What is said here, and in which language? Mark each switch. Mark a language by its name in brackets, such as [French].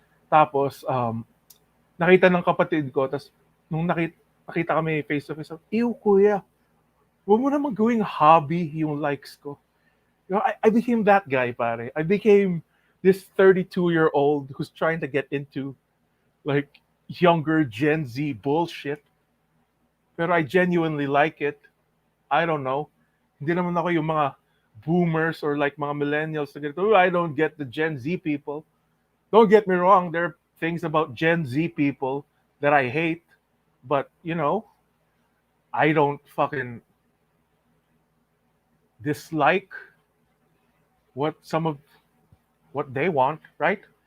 [Filipino] Tapos, nakita ng kapatid ko, tapos nung nakita kami [English] face to face, [Filipino] ew kuya, huwag mo naman gawing hobby yung likes ko. [English] You know, I became that guy, pare. I became this 32-year-old who's trying to get into like younger Gen Z bullshit. Pero I genuinely like it. I don't know. [Filipino] Hindi naman ako yung mga boomers or like mga millennials na ganito. [English] "Oh, I don't get the Gen Z people." Don't get me wrong, there are things about Gen Z people that I hate, but you know, I don't fucking dislike what some of what they want, right?